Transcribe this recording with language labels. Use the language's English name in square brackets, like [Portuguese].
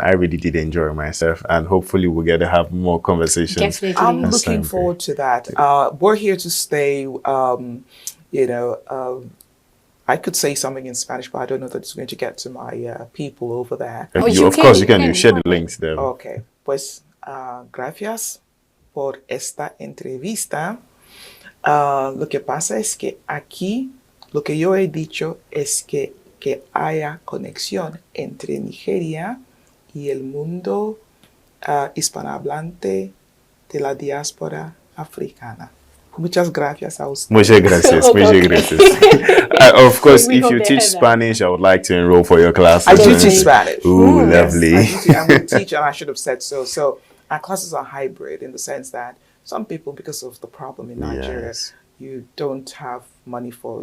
[English] I really did enjoy myself, and hopefully we'll get to have more conversations. Definitely. I'm looking forward to that. We're here to stay. I could say something in Spanish, but I don't know that it's going to get to my people over there. Of course, you can share the links there. Okay. [Spanish] Pues, gracias por esta entrevista. Lo que pasa es que aquí lo que yo he dicho es que haya conexión entre Nigeria y el mundo hispanohablante de la diáspora africana. Muchas gracias a usted. Muchas gracias. Muchas gracias. [English] Of course, if you teach Spanish, I would like to enroll for your classes. I do teach Spanish. Ooh, lovely. Yes, I'm a teacher, and I should have said so. So our classes are hybrid in the sense that some people, because of the problem in Nigeria, you don't have money for,